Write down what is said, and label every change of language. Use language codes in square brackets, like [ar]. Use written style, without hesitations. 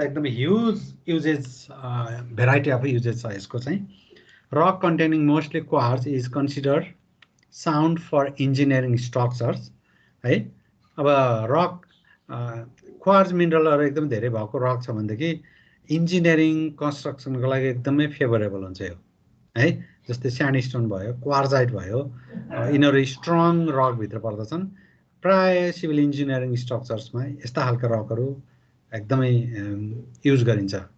[ne] एकदमै huge uses, variety of uses छ यसको चाहिँ। [en] Rock containing mostly quartz is considered sound for engineering structures है। [ne] अब रक क्वार्ट्ज मिनरलहरु एकदम धेरै भएको रक छ भनेदेखि इन्जिनियरिङ कन्स्ट्रक्सनको लागि एकदमै फेभरेबल हुन्छ यो है। जस्तै स्यान्डस्टोन भयो, क्वार्जाइट भयो, यिनीहरु स्ट्रङ रक भित्र पर्दछन्। प्राय सिभिल इन्जिनियरिङ स्ट्रक्चर्समा यस्ता खालका रकहरु एकदमै युज गरिन्छ।